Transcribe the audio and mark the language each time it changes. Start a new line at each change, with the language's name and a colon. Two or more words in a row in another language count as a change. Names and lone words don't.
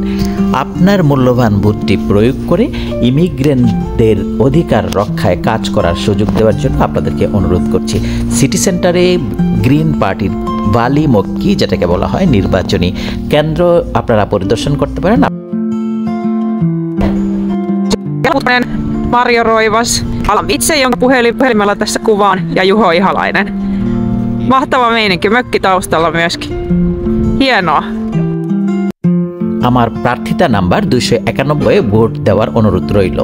Bangla: আপনার মূল্যবান ভোটটি প্রয়োগ করে ইমিগ্রেন্টদের অধিকার রক্ষায় কাজ করার সুযোগ দেওয়ার জন্য আপনাদেরকে অনুরোধ করছি। সিটি সেন্টারে গ্রিন পার্টির বালি মক্কি, যেটাকে বলা হয় নির্বাচনী কেন্দ্র, আপনারা পরিদর্শন করতে পারেন।
Finnish: Marjo Roivas. Alan itse, jonka puhelimella tässä kuvaan, ja Juho Ihalainen. Mahtava meininki, mökki taustalla myöskin. Hienoa.
Bangla: আমার প্রার্থিতা নাম্বার 291 ভোট দেওয়ার অনুরোধ রইল।